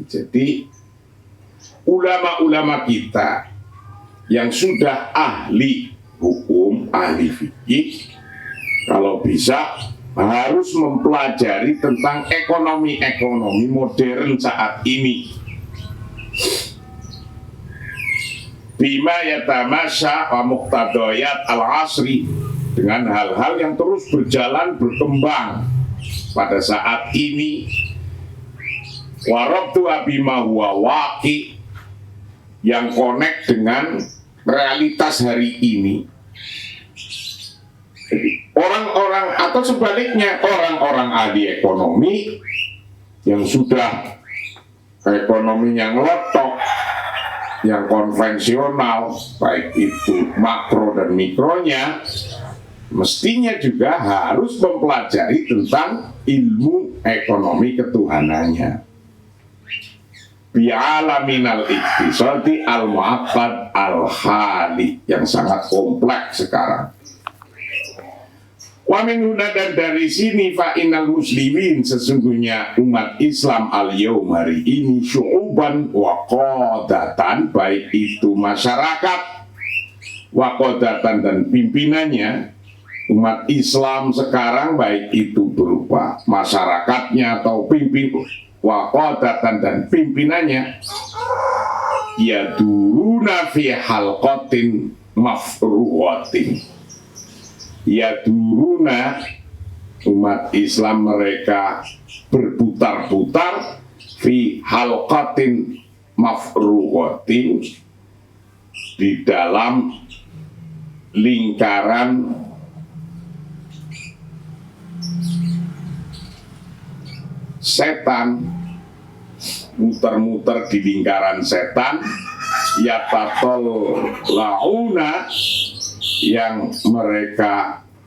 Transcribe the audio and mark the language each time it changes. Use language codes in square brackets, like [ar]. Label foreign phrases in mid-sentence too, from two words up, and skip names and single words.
[id] Jadi ulama-ulama kita yang sudah ahli hukum, ahli fikih, kalau bisa harus mempelajari tentang ekonomi modern saat ini. [ar] بما يتماشى ومقتضيات العصر, [id] dengan hal-hal yang terus berjalan berkembang pada saat ini. [ar] وربطه بما هو واقع, [id] yang connect dengan realitas hari ini. Orang-orang, atau sebaliknya, orang-orang ahli ekonomi yang sudah ekonominya ngelotok, yang konvensional, baik itu makro dan mikronya, mestinya juga harus mempelajari tentang ilmu ekonomi ketuhanannya. [ar] بعالم الاقتصاد المعقد الحالي, [id] yang sangat kompleks sekarang. [ar] ومن هنا, [id] dan dari sini, [ar] فإن المسلمين, [id] sesungguhnya umat Islam al-yaum, hari ini, [ar] شعوبا وقادة, [id] baik itu masyarakat, [ar] وقادة, [id] dan pimpinannya. Umat Islam sekarang, baik itu berupa masyarakatnya atau pimpin, [ar] وقادة, [id] dan pimpinannya, [ar] يدورون في حلقة مفرغة. Yaduruna, [id] umat Islam mereka berputar-putar, [ar] في حلقة مفرغة, [id] di dalam lingkaran setan, muter-muter di lingkaran setan, [ar] يتطاولون, [id] yang mereka